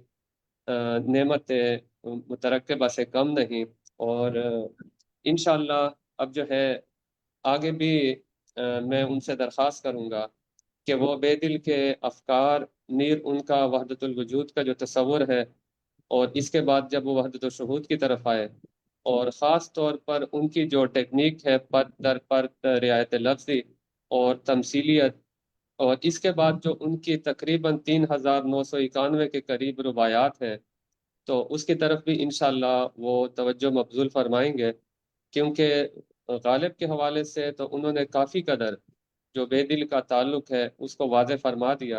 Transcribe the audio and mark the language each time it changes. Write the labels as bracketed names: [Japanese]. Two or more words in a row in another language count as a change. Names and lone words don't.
[Urdu] نعمت مترقبہ سے کم نہیں، اور انشاءاللہ اب جو ہے آگے بھی میں ان سے درخواست کروں گا کہ وہ بے دل کے افکار میر ان کا وحدت الوجود کا جو تصور ہے، اور اس کے بعد جب وہ وحدت الشہود کی طرف آئے، اور خاص طور پر ان کی جو ٹیکنیک ہے پرت در پرت رعایت لفظی اور تمثیلیت، اور اس کے بعد جو ان کی تقریباً 3991 کے قریب رباعیات ہیں، تو اس کی طرف بھی انشاءاللہ وہ توجہ مبذول فرمائیں گے، کیونکہ غالب کے حوالے سے تو انہوں نے کافی قدر جو بے دل کا تعلق ہے اس کو واضح فرما دیا۔